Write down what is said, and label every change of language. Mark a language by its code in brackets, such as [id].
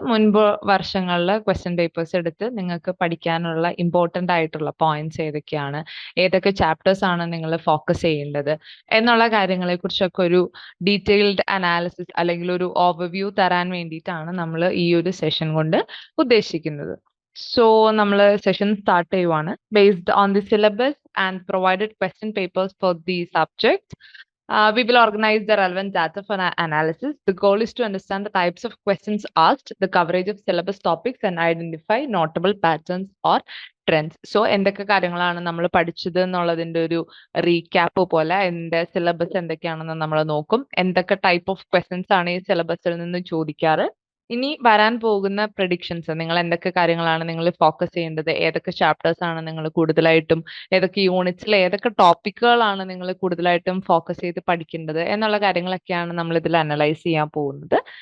[ml] മുൻപ് വർഷങ്ങളിൽ question papers എടുത്ത് നിങ്ങൾക്ക് പഠിക്കാനുള്ള ഇമ്പോർട്ടൻ്റ് ആയിട്ടുള്ള പോയിന്റ്സ് ഏതൊക്കെയാണ്, ഏതൊക്കെ ചാപ്റ്റേഴ്സ് ആണ് നിങ്ങൾ ഫോക്കസ് ചെയ്യേണ്ടത് എന്നുള്ള കാര്യങ്ങളെ കുറിച്ചൊക്കെ ഒരു ഡീറ്റെയിൽഡ് അനാലിസിസ് അല്ലെങ്കിൽ ഒരു ഓവർവ്യൂ തരാൻ വേണ്ടിയിട്ടാണ് നമ്മൾ ഈ ഒരു സെഷൻ കൊണ്ട് ഉദ്ദേശിക്കുന്നത്. സോ നമ്മൾ സെഷൻ സ്റ്റാർട്ട് ചെയ്യുവാണ്. [en] Based on the syllabus and provided question papers for the subject, we will organize the relevant data for analysis. The goal is to understand the types of questions asked, the coverage of syllabus topics, and identify notable patterns or trends. [ml] So എന്തൊക്കെ കാര്യങ്ങളാണ് നമ്മൾ പഠിച്ചത് എന്നുള്ളതിൻ്റെ ഒരു recap പോലെ എൻ്റെ syllabus എന്തൊക്കെയാണെന്ന് നമ്മൾ നോക്കും. എന്തൊക്കെ ടൈപ്പ് ഓഫ് ക്വസ്റ്റ്യൻസ് ആണ് ഈ സിലബസിൽ നിന്ന് ചോദിക്കാറ്, ഇനി വരാൻ പോകുന്ന പ്രഡിക്ഷൻസ്, നിങ്ങൾ എന്തൊക്കെ കാര്യങ്ങളാണ് നിങ്ങൾ ഫോക്കസ് ചെയ്യേണ്ടത്, ഏതൊക്കെ ചാപ്റ്റേഴ്സ് ആണ് നിങ്ങൾ കൂടുതലായിട്ടും, ഏതൊക്കെ യൂണിറ്റ്സിൽ ഏതൊക്കെ ടോപ്പിക്കുകളാണ് നിങ്ങൾ കൂടുതലായിട്ടും ഫോക്കസ് ചെയ്ത് പഠിക്കേണ്ടത് എന്നുള്ള കാര്യങ്ങളൊക്കെയാണ് നമ്മൾ ഇതിൽ അനലൈസ് ചെയ്യാൻ പോകുന്നത്.